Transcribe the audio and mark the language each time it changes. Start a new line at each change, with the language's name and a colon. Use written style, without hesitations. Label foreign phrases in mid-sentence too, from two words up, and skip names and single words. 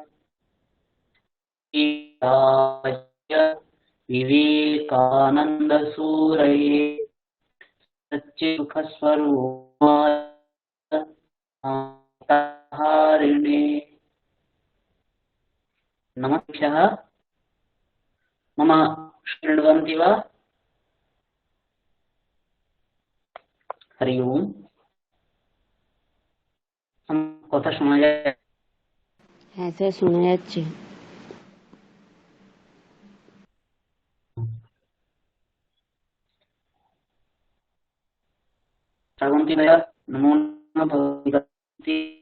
Sanskrit: विवेकानन्दसूरये सच्चित्सुखस्वरूपाय हारिणे नमः। मम शृण्वन्ति वा? हरि ओम्।
Bangla: কথা শোনা যায়? হ্যাঁ স্যার, শোনা যাচ্ছে। শ্রাবন্তী ভাইয়া নমো নমঃ ভগবতী।